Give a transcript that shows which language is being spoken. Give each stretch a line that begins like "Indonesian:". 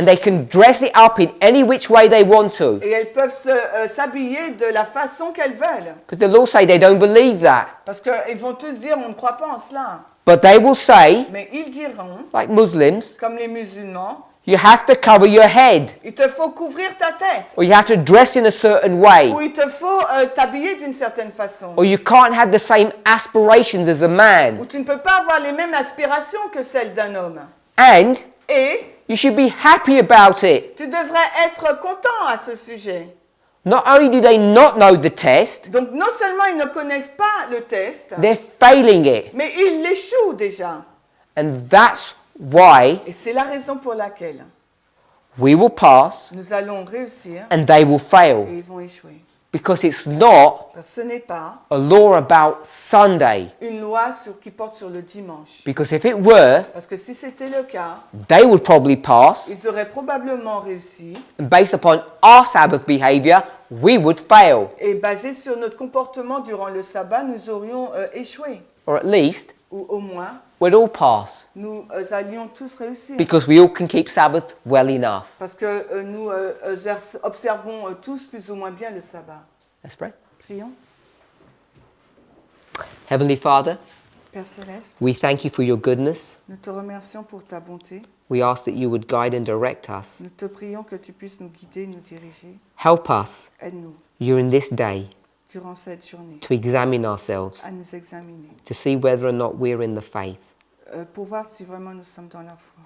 English: and they can dress it up in any which way they want to.
French: Et elles peuvent s'habiller de la façon qu'elles veulent.
English: Because they'll all say they don't believe that.
French: Parce qu'ils vont tous dire, on ne croit pas en cela.
English: But they will say,
French: Mais ils diront,
English: like Muslims,
French: comme les musulmans,
English: you have to cover your head,
French: il te faut couvrir ta tête.
English: or you have to dress in a certain way,
French: Ou il te faut t'habiller d'une certaine façon.
English: or you can't have the same aspirations as a
French: Ou
English: man.
French: tu ne peux pas avoir les mêmes aspirations que celles d'un homme.
English: And
French: Et
English: you should be happy about it.
French: tu devrais être content à ce sujet.
English: Not only do they not know the test,
French: Donc non seulement ils ne connaissent pas le test,
English: they're failing it.
French: mais ils l'échouent déjà.
English: And that's why
French: Et c'est la raison pour laquelle
English: we will pass
French: nous allons réussir
English: and they will fail.
French: et ils vont échouer.
English: Because it's not
French: Parce que ce n'est pas
English: a law about Sunday.
French: une loi qui porte sur le dimanche.
English: Because if it were,
French: Parce que si c'était le cas,
English: they would probably pass,
French: ils auraient probablement réussi.
English: and based upon our Sabbath behavior, we would fail.
French: Et basé sur notre comportement durant le sabbat, nous aurions échoué.
English: Or at least,
French: Ou au moins,
English: we'd all pass.
French: nous allions tous réussir.
English: Because we all can keep Sabbath well enough.
French: Parce que nous observons tous plus ou moins bien le sabbat.
English: Let's pray.
French: Prions.
English: Heavenly Father,
French: Père Céleste,
English: we thank you for your goodness.
French: nous te remercions pour ta bonté.
English: We ask that you would guide and direct us.
French: Nous te prions que tu puisses nous guider, nous diriger.
English: Help us
French: Aide-nous
English: during this day
French: durant cette journée
English: to examine ourselves,
French: à nous examiner
English: to see whether or not we're in the faith.
French: pour voir si vraiment nous sommes dans la foi.